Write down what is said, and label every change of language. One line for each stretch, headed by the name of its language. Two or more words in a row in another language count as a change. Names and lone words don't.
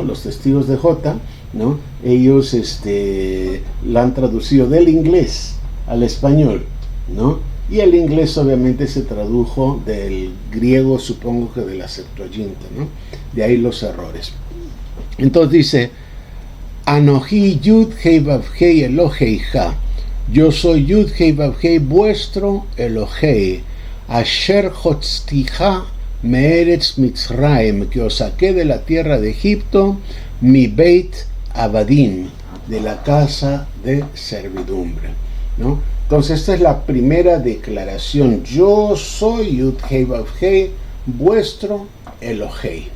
Spanish: Los testigos de Jehová, ¿no? Ellos la han traducido del inglés al español, ¿no? Y el inglés obviamente se tradujo del griego, supongo que de la Septuaginta, ¿no? De ahí los errores. Entonces dice,
Hebrew: אנוכי יוד הא ואו הא אלוהיך.
Spanish: Yo soy Yud Hei Vav Hei, vuestro Elohei.
Hebrew: אשר הוצאתיך מארץ מצרים,
Spanish: que os saqué de la tierra de Egipto,
Hebrew: מבית עבדים,
Spanish: de la casa de servidumbre, ¿no? Entonces esta es la primera declaración. Yo soy Yud Hei Vav Hei, vuestro Elohei.